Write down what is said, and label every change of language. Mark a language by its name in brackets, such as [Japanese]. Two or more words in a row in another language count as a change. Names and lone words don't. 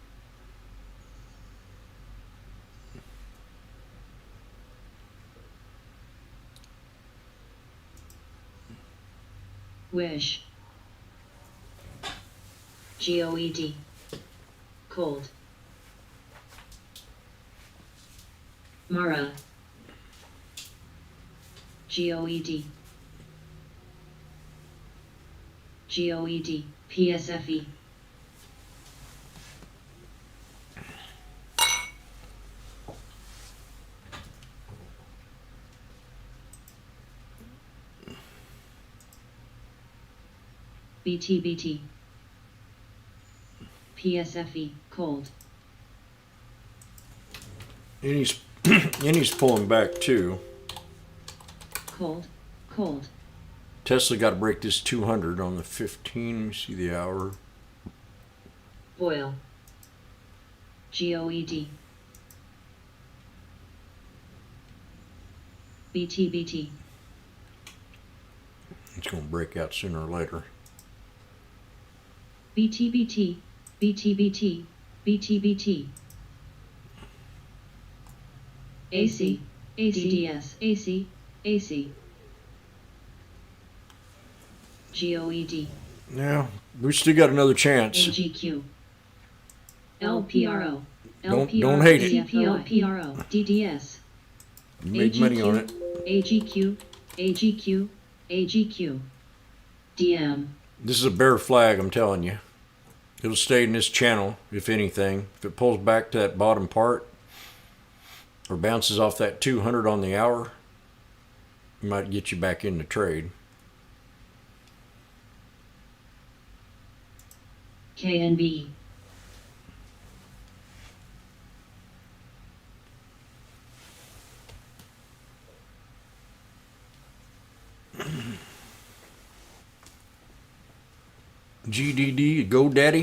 [English] Wish. GOED. Cold. Mara. GOED. GOED. PSFE. BTBT. PSFE. Cold. And he's pulling back too. Cold. Cold. Tesla got to break this 200 on the 15. Let me see the hour. Boil. GOED. BTBT. It's going to break out sooner or later. BTBT. BTBT. BTBT. AC. ACDS. AC. AC. GOED. Yeah, we still got another chance. AGQ. LPRO. Don't hate it. LPRO. DDS. You made money on it. AGQ. AGQ. AGQ. DM. This is a bare flag, I'm telling you. It'll stay in this channel, if anything. If it pulls back to that bottom part or bounces off that 200 on the hour, it might get you back into trade. KNB. GDD, GoDaddy.